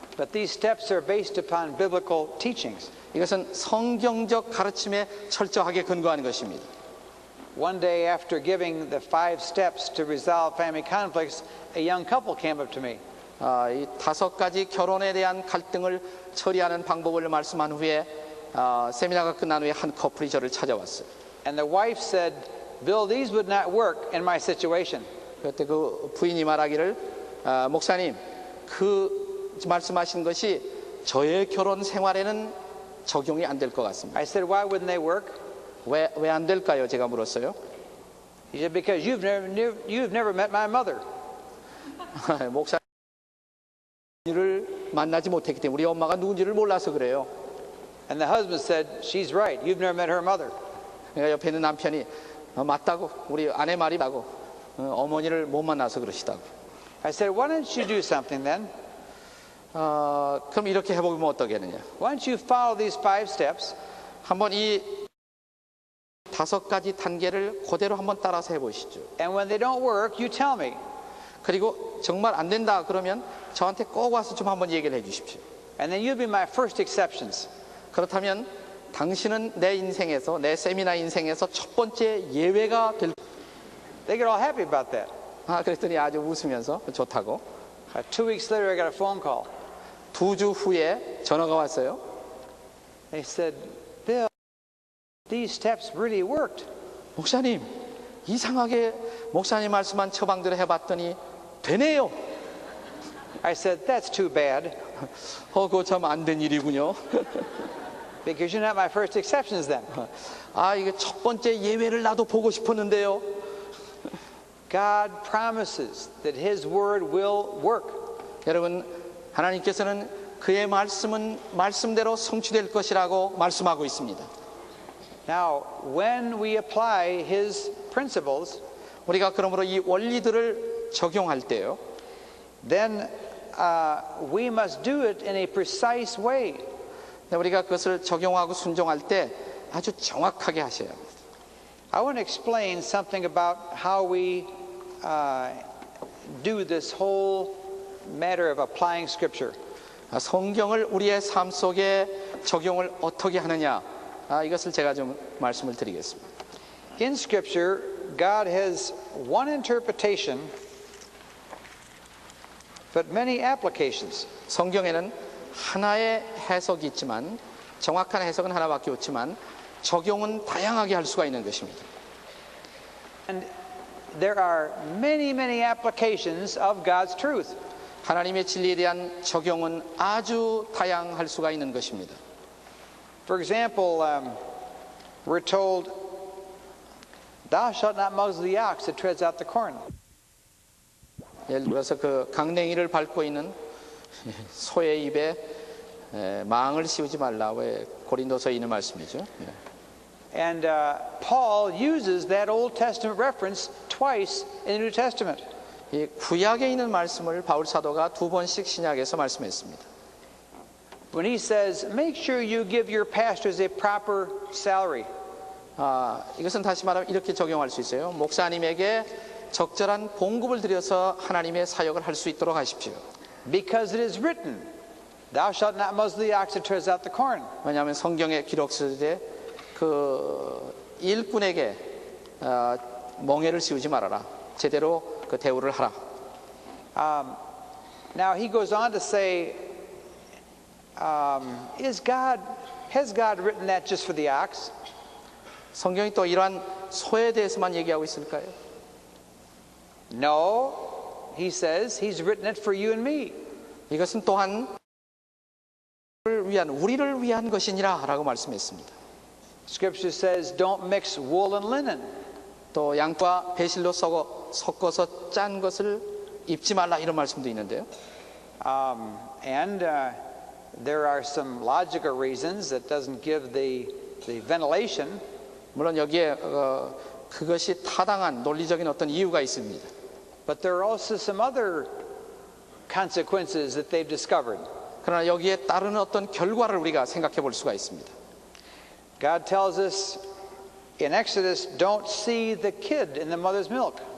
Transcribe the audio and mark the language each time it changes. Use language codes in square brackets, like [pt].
[en] but these steps are based upon biblical teachings. [ko] 이것은 성경적 가르침에 철저하게 근거하는 것입니다. [en] One day after giving the 5 steps to resolve family conflicts, a young couple came up to me. [ko] 이 5가지 결혼에 대한 갈등을 처리하는 방법을 말씀한 후에 세미나가 끝난 후에 한 커플이 저를 찾아왔어요. [en] And the wife said, Bill, these would not work in my situation. [ko] 그때 그 부인이 말하기를 목사님 그 말씀하신 것이 저의 결혼 생활에는 적용이 안 될 것 같습니다. [en] I said, why wouldn't they work? [ko] 왜 안 될까요? 제가 물었어요. [en] He said, because you've never met my mother. [ko] 목사님을 만나지 못했기 때문에 우리 엄마가 누군지를 몰라서 그래요. [en] And the husband said, she's right. You've never met her mother. [ko] 그러니까 옆에 있는 남편이 맞다고 우리 아내 말이 맞다고 어머니를 못 만나서 그러시다고. [en] I said, why don't you do something then? [ko] 그럼 이렇게 해보면 어떠겠느냐? [en] Why don't you follow these 5 steps? [ko] 한번 이 5가지 단계를 그대로 한번 따라서 해보시죠. [en] And when they don't work, you tell me. [ko] 그리고 정말 안 된다 그러면 저한테 꼭 와서 좀 한번 얘기를 해주십시오. [en] And then you'll be my first exceptions. [ko] 그렇다면 당신은 내 인생에서 내 세미나 인생에서 첫 번째 예외가 될. [en] They get all happy about that. [ko] 그랬더니 아주 웃으면서 좋다고. [en] 2 weeks later, I got a phone call. [ko] 2주 후에 전화가 왔어요. [en] They said, Bill, these steps really worked. [ko] 목사님, 이상하게 목사님 말씀한 처방대로 해봤더니 되네요. [en] I said, that's too bad. [ko] 그거 참 안 된 일이군요. [en] Because you're not my first exceptions then. [ko] 이게 첫 번째 예외를 나도 보고 싶었는데요. [en] God promises that His word will work. [ko] 여러분, 하나님께서는 그의 말씀은 말씀대로 성취될 것이라고 말씀하고 있습니다. [en] Now, when we apply His principles, [ko] 우리가 그러므로 이 원리들을 적용할 때요, [en] then we must do it in a precise way. [ko] 우리가 그것을 적용하고 순종할 때 아주 정확하게 하셔야 합니다. [en] I want to explain something about how we do this whole matter of applying Scripture. [ko] 성경을 우리의 삶 속에 적용을 어떻게 하느냐, 이것을 제가 좀 말씀을 드리겠습니다. [en] In Scripture, God has one interpretation, but many applications. [ko] 성경에는 하나의 해석이 있지만 정확한 해석은 하나밖에 없지만 적용은 다양하게 할 수가 있는 것입니다. [en] And there are many, many applications of God's truth. [ko] 하나님의 진리에 대한 적용은 아주 다양할 수가 있는 것입니다. [en] For example, we're told, "Thou shalt not muzzle the ox that treads out the corn." [ko] 예를 들어서 그 강냉이를 밟고 있는 소의 입에 망을 씌우지 말라. 왜 고린도서에 있는 말씀이죠. [en] And Paul uses that Old Testament reference twice in the New Testament. [ko] 이 구약에 있는 말씀을 바울 사도가 2번씩 신약에서 말씀했습니다. [en] When he says, "Make sure you give your pastors a proper salary." [ko] 이것은 다시 말하면 이렇게 적용할 수 있어요. 목사님에게 적절한 봉급을 들여서 하나님의 사역을 할 수 있도록 하십시오. [en] Because it is written, "Thou shalt not muzzle the ox that treads out the corn." [ko] 왜냐하면 성경에 기록되되 그 일꾼에게 멍에를 씌우지 말아라. 제대로 그 대우를 하라. [en] Now he goes on to say, has God written that just for the ox? [ko] 성경이 또 이러한 소에 대해서만 얘기하고 있을까요? [en] No, he says he's written it for you and me. [ko] 이것은 또한 우리를 위한 것이니라 라고 말씀했습니다. [en] Scripture says don't mix wool and linen. [ko] 또 양과 배실로 섞어서 짠 것을 입지 말라 이런 말씀도 있는데요. [en] And there are some logical reasons that doesn't give the ventilation. [ko] 물론 여기에 그것이 타당한 논리적인 어떤 이유가 있습니다. [en] But there are also some other consequences that they've discovered. [ko] 그러나 여기에 따르는 어떤 결과를 우리가 생각해 볼 수가 있습니다. [en] God tells us in Exodus, don't see the kid in the mother's milk.